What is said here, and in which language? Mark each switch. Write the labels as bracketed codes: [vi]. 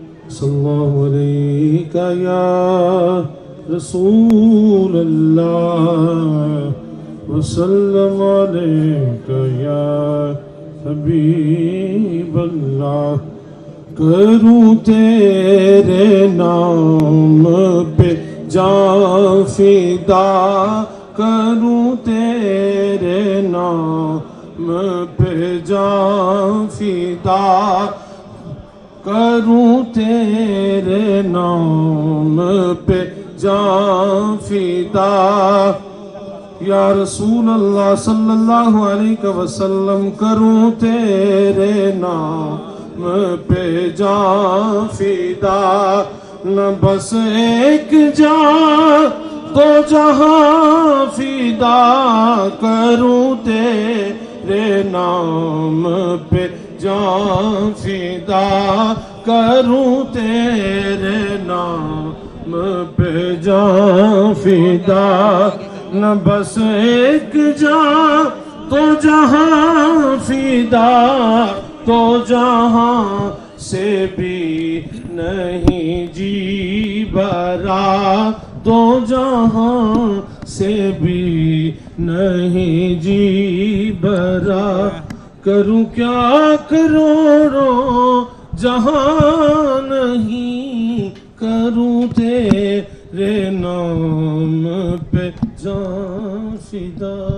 [ar] صلی اللہ علیہ یا رسول اللہ وسلم علیک یا حبیب اللہ. [ur] کروں تیرے نام پہ جان فدا، کروں تیرے نام پہ جان فدا، کروں تیرے نام پہ جان فدا. [ar] یا رسول اللہ صلی اللہ علیہ وسلم [ur] کروں تیرے نام پہ جان فدا. نہ بس ایک جان دو جہاں فدا، کروں تیرے نام پہ جان فدا، کروں تیرے نام پہ جان فدا. نہ بس ایک جان تو جہاں فدا، تو جہاں سے بھی نہیں جی بھرا، تو جہاں سے بھی نہیں جی بھرا. کروں کیا کروڑوں جہاں نہیں، کروں تیرے نام پہ جان فدا.